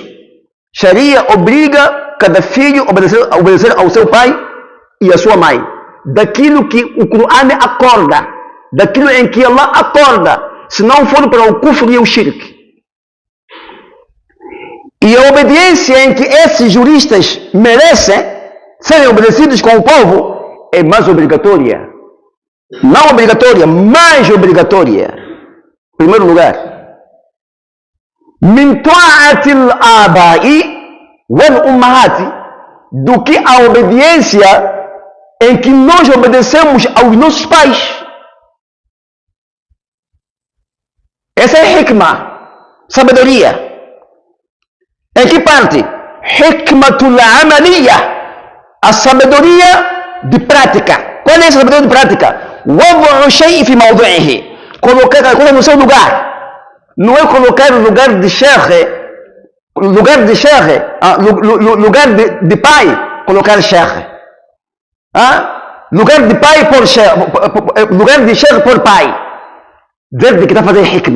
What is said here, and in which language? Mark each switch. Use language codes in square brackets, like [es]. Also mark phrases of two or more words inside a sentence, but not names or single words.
[pt] Sharia obriga cada filho a obedecer ao seu pai e a sua mãe, daquilo que o Corão acorda, daquilo em que Allah acorda, se não for para o kufr e o shirk. E a obediência em que esses juristas merecem serem obedecidos com o povo é mais obrigatória. Não obrigatória, mais obrigatória. Em primeiro lugar, [ar] من طاعة الآباء والأمهات, [pt] do que a obediência em que nós obedecemos aos nossos pais. Essa é hikmah, sabedoria. Em que parte? [ar] الحكمة العملية, [pt] a sabedoria de prática. Qual é a sabedoria de prática? [ar] وضع شيء في موضعه, [pt] colocar a coisa no seu lugar. Não é colocar no lugar de sheikh, lugar de pai, colocar sheikh. Lugar de pai por sheikh, lugar de sheikh por pai. Dizer que está fazendo hikmah.